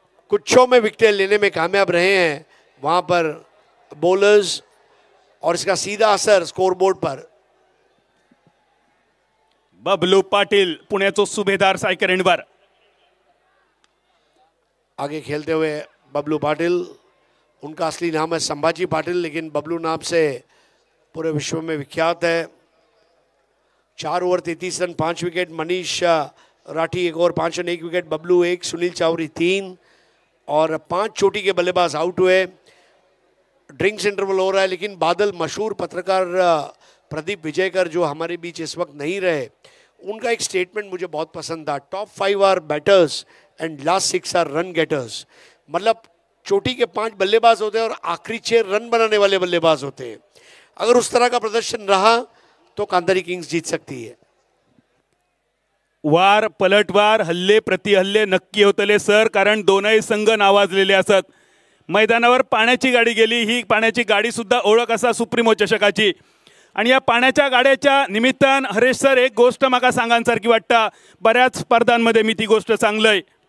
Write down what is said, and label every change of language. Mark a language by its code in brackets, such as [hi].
[hi] कुछों में विकेट लेने में कामयाब रहे हैं वहां पर बॉलर्स, और इसका सीधा असर स्कोरबोर्ड पर। [mr] बबलू पाटील पुण्याचो सुभेदार सायकरेंवर [hi] आगे खेलते हुए बबलू पाटिल, उनका असली नाम है संभाजी पाटिल, लेकिन बबलू नाम से पूरे विश्व में विख्यात है। 4 over 33 run 5 wicket. Manish Rathi 1 over 5 run 1 wicket. Bablu 1, Sunil Chawri 3 और 5 चोटी के बल्लेबाज आउट हुए। ड्रिंक्स इंटरवल हो रहा है, लेकिन बादल मशहूर पत्रकार प्रदीप विजयकर जो हमारे बीच इस वक्त नहीं रहे, उनका एक स्टेटमेंट मुझे बहुत पसंद था। [en] Top 5 are batters and last 6 are run getters. [hi] मतलब चोटी के 5 बल्लेबाज होते हैं और आखिरी 6 रन बनाने वाले बल्लेबाज होते हैं। अगर उस तरह का प्रदर्शन रहा तो कांधारी किंग्स जीत सकती है। [mr] वार पलटवार, हल्ले प्रतिहल्ले नक्की होतले सर, कारण दोनही संघ नावाजलेले असत। मैदानावर पाण्याची गाडी गेली, ही पाण्याची गाडी सुद्धा ओळख असा सुप्रीमो चषकाची। आणि या पाण्याच्या गाड्याच्या निमित्तान हरेश सर एक गोष्ट माका सांगांसारखी वाटता, बऱ्याच स्पर्धांमध्ये मी ती गोष्ट सांगलंय।